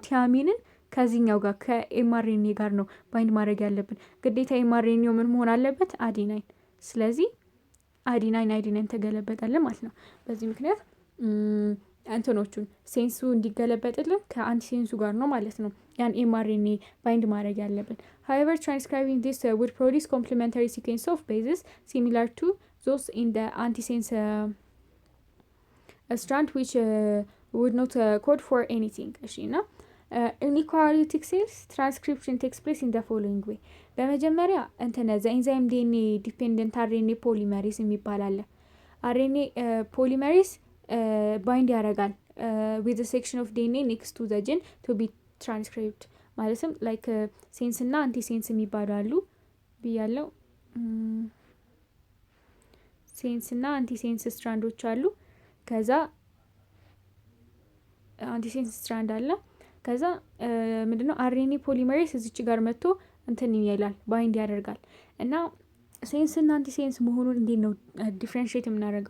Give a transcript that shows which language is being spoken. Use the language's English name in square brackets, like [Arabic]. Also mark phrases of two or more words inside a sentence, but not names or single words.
[Amharic] ቲያሚንን ከዚህኛው ጋር ከኤምአርኤንኤ ጋር ነው ባይንድ ማድረግ ያለብን። ግዴታ ኤምአርኤንኤው ምን መሆን አለበት? አዲናይን። ስለዚህ አዲናይን ተገለበጠልን ማለት ነው። በዚህ ምክንያት እንትኖቹን ሴንሱ እንዲገለበጥልን ከአንቲሴንሱ ጋር ነው ማለት ነው ያን ኤምአርኤንኤ ባይንድ ማድረግ ያለብን። [English] however transcribing this would produce complementary sequence of bases similar to those in the antisense strand which would not code for anything. [Amharic] እሺ እና [English] in eukaryotic cells transcription takes place in the following way. [Amharic] በመጀመሪያ እንትን [English] the enzyme DNA dependent RNA polymerase [Amharic] የሚባል አለ። [English] RNA polymerase [Amharic] ባይንድ ያደርጋል [English] with a section of DNA next to the gene to be transcribed [Amharic] ማለትም [English] like sense [Amharic] እና አንቲሴንስ የሚባሉ አሉ ብያለው። ሴንስ እና አንቲሴንስ ስትራንዶች አሉ። ከዛ [English] antisense strand [Amharic] አለ። ከዛ ምንድነው [English] RNA polymerase [Amharic] እዚች ጋር መጥቶ እንትን ይላል ባይንድ ያደርጋል። እና ሴንስ እና አንቲሴንስ መሆኑን እንዴት ነው ዲፍረንሺየት የምናደርገው?